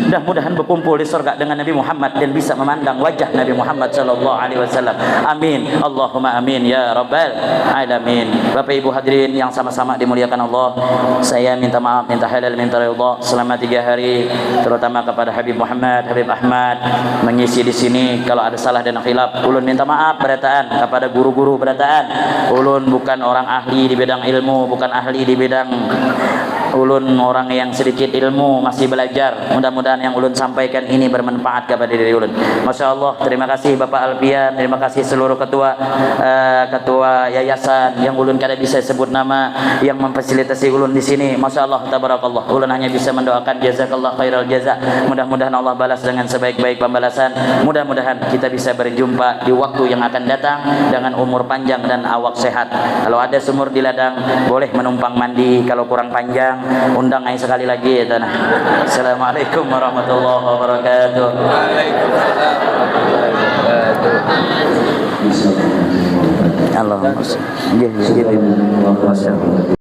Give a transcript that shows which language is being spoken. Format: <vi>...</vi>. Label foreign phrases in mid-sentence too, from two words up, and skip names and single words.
<id>Mudah-mudahan berkumpul di surga dengan Nabi Muhammad dan bisa memandang wajah Nabi Muhammad</id> <ar>صلى الله عليه وسلم.</ar> <id>Amin.</id> <ar>اللهم آمين يا رب العالمين.</ar> <id>Bapak Ibu hadirin yang sama-sama dimuliakan Allah, saya minta maaf, minta halal, minta ridha selama 3 hari, terutama kepada Habib Muhammad, Habib Ahmad mengisi di sini. Kalau ada salah dan khilaf,</id> <bjn>ulun minta maaf berataan kepada guru-guru berataan.</bjn> <id>Ulun bukan orang ahli di bidang ilmu, bukan ahli di bidang, ulun orang yang sedikit ilmu, masih belajar. Mudah-mudahan yang ulun sampaikan ini bermanfaat kepada diri ulun.</id> <ar>ما شاء الله,</ar> <id>terima kasih Bapak Alfian, terima kasih seluruh ketua yayasan yang</id> <bjn>ulun kada</bjn> <id>bisa sebut nama yang memfasilitasi ulun di sini.</id> <ar>ما شاء الله تبارك الله.</ar> <id>Ulun hanya bisa mendoakan</id> <ar>جزاك الله خير الجزاء.</ar> <id>Mudah-mudahan Allah balas dengan sebaik-baik pembalasan. Mudah-mudahan kita bisa berjumpa di waktu yang akan datang dengan umur panjang dan awak sehat. Kalau ada sumur di ladang, boleh menumpang mandi. Kalau kurang panjang, undang aja sekali lagi ya tanah.</id> <ar>السلام عليكم ورحمة الله وبركاته. اللهم صل.</ar>